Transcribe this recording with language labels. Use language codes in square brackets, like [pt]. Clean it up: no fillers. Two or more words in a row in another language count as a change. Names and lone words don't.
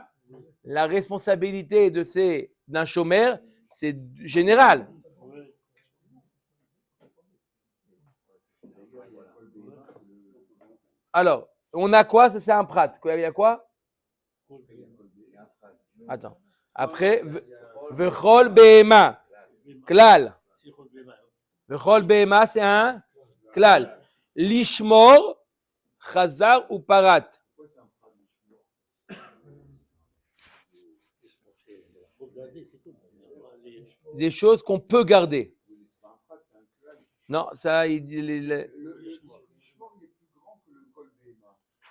[fr] La responsabilité d'un shomer, c'est général. Alors, on a quoi? Ça, c'est un prat. Il y a quoi? Attends. Après, [he] וכל בהמה, כלל. וכל בהמה, [fr] c'est un klal. [he] לשמור, חזר או פרט. [fr] Des choses qu'on peut garder. Non, ça, il dit. Le Lishmor, il est plus grand que le [he] כל בהמה.